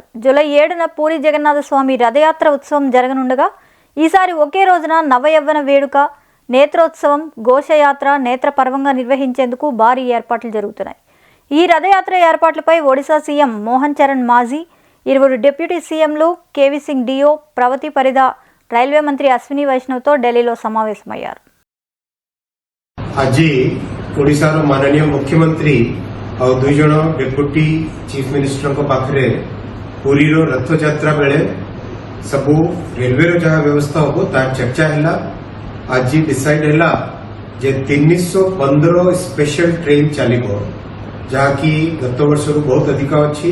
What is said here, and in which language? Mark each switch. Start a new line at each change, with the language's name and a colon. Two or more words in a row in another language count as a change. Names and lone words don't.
Telugu: జూలై 7న పూరి జగన్నాథ స్వామి రథయాత్ర ఉత్సవం జరగనుండగా ఈసారి ఒకే రోజున నవయవ్వన వేడుక, నేత్రోత్సవం, ఘోషయాత్ర, నేత్రపర్వంగా నిర్వహించేందుకు భారీ ఏర్పాట్లు జరుగుతున్నాయి. ఈ రథయాత్ర ఏర్పాట్లపై ఒడిశా సీఎం మోహన్ చరణ్ మాజీ, 20
English: deputy CMs,
Telugu: కేవీ సింగ్ డిఓ, ప్రవతి పరిద, రైల్వే మంత్రి అశ్విని వైష్ణవ్తో ఢిల్లీలో సమావేశమయ్యారు.
Odia: ଆଜି ଓଡ଼ିଶାର ମାନନୀୟ ମୁଖ୍ୟମନ୍ତ୍ରୀ ଆଉ 2 ଜଣ
English: deputy chief minister
Odia: ପାଖରେ ପୁରୀର ରଥଯାତ୍ରା ବେଳେ ସବୁ ରେଲୱେର ଯାହା ବ୍ୟବସ୍ଥା ହେବ ତାର ଚର୍ଚ୍ଚା ହେଲା। ଆଜି ଡିସାଇଡ୍ ହେଲା ଯେ 315
English: special train
Odia: ଚାଲିବ, ଯାହାକି ଗତ ବର୍ଷରୁ ବହୁତ ଅଧିକ ଅଛି।